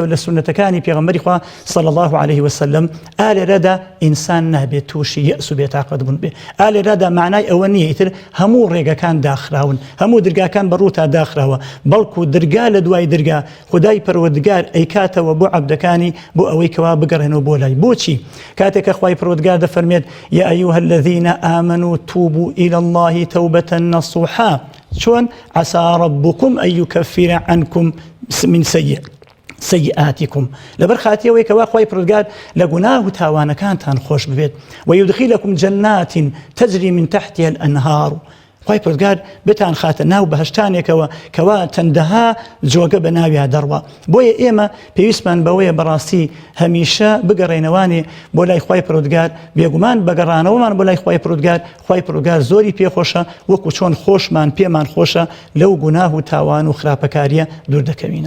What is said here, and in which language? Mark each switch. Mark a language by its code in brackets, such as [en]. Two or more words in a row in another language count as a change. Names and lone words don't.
[ckb] لە سونەتەکانی پێغەمبەری خوا [ar] صلی الله عليه وسلم [ckb] ئالێرەدا ئینسان نابێت تووشی یەئس و بێتاقەت بوون بێ ئالێرەدا معنای ئەوە نییە ئیتر هەموو ڕێگەکان داخراون هەموو دەرگاکان بەڕووتا داخراوە بەڵکو دەرگا لە دوای دەرگا خدای پەروەردگار ئەیکاتەوە بۆ عەبدەکانی بۆ ئەوەی کەوا بگەڕێنەوە بۆ لای بۆچی کاتێکە خی پەروەردگار دەفەرمێت [ar] یا ئەیوها الذین آمنوا توبوا إلى الله توبة نصوحا [ckb] چۆن [ar] عسى ربكم أن يكفر عنكم من [ckb] سيئاتكم لبر خاتیەوەی کەوا خی پەروەردگار لە گوناه و تاوانەکانتان خۆش ببێت [ar] ويدخلكم جنات تجري من تحتها الأنهار [ckb] خی پەروەردگار بتان خاتە ناو بەهشتانێکەوە کەوا چەندەها جۆگە بە ناویە دەڕوە. بۆیە ئێمە پێویستمان بەوەیە بەڕاستی هەمیشە بگەڕێنەوانێ بۆ لای خی پەروەردگار بێگومان بەگەڕانەوەمان بۆ لای خی پەروەردگار خی پەروەردگار زۆری پێخۆشە وەکو چۆن خۆشمان پێمان خۆشە لەو گوناه و تاوان و خراپەکاریە دوور دەکەوینەوە.